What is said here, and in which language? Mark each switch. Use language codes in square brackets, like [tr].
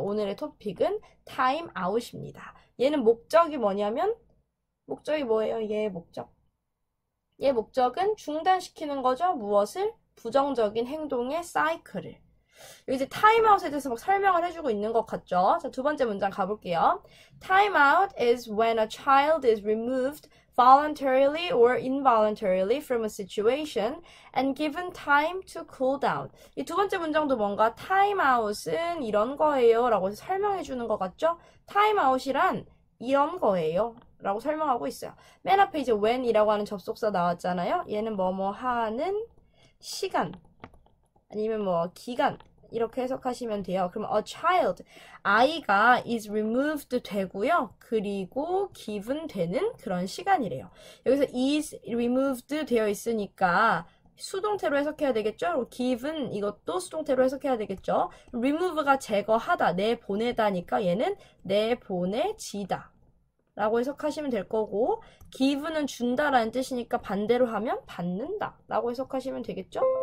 [ko] 오늘의 토픽은 타임아웃입니다. 얘는 목적이 뭐냐면 목적이 뭐예요? 얘의 목적은 중단시키는 거죠. 무엇을? 부정적인 행동의 사이클을. 여기 이제 타임아웃에 대해서 막 설명을 해주고 있는 것 같죠? 자, 두 번째 문장 가볼게요. [en] Timeout is when a child is removed voluntarily or involuntarily from a situation and given time to cool down. [ko] 이 두 번째 문장도 뭔가 timeout은 이런 거예요 라고 설명해 주는 것 같죠? timeout이란 이런 거예요 라고 설명하고 있어요. 맨 앞에 이제 when이라고 하는 접속사 나왔잖아요. 얘는 뭐뭐 하는 시간 아니면 뭐 기간 이렇게 해석하시면 돼요. 그럼 a child, 아이가 is removed 되고요. 그리고 given 되는 그런 시간이래요. 여기서 is removed 되어 있으니까 수동태로 해석해야 되겠죠? given 이것도 수동태로 해석해야 되겠죠? remove가 제거하다, 내보내다니까 얘는 내보내지다 라고 해석하시면 될 거고 give는 준다라는 뜻이니까 반대로 하면 받는다 라고 해석하시면 되겠죠?